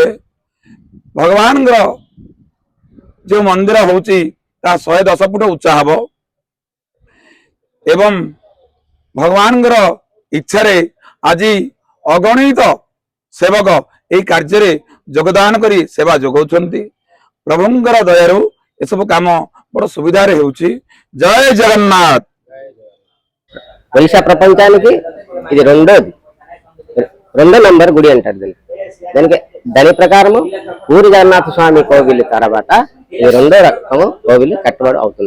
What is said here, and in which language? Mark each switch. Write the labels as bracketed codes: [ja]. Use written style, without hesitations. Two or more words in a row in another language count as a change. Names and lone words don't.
[or] ଭଗବାନଙ୍କର ଯେଉଁ ମନ୍ଦିର ହଉଛି ତାହା 110 ଫୁଟ ଉଚ୍ଚା ହବ ଏବଂ ଭଗବାନଙ୍କର ଇଚ୍ଛାରେ ଆଜି ଅଗଣିତ ସେବକ ଏହି କାର୍ଯ୍ୟରେ ଯୋଗଦାନ କରି ସେବା ଯୋଗାଉଛନ୍ତି। ପ୍ରଭୁଙ୍କର ଦୟାରୁ ଏସବୁ କାମ ବଡ଼ సువిధాରେ ହେଉଛି। [te] జై జగన్నాథ్. ఒరిస్సా ప్రపంచానికి ఇది రెండో నంబర్ గుడి అంటారు దాని ప్రకారము పూరి జగన్నాథ స్వామి కోవిల్ తర్వాత ఈ రెండో రకము కోవిల్ కట్టుబడి అవుతుంది.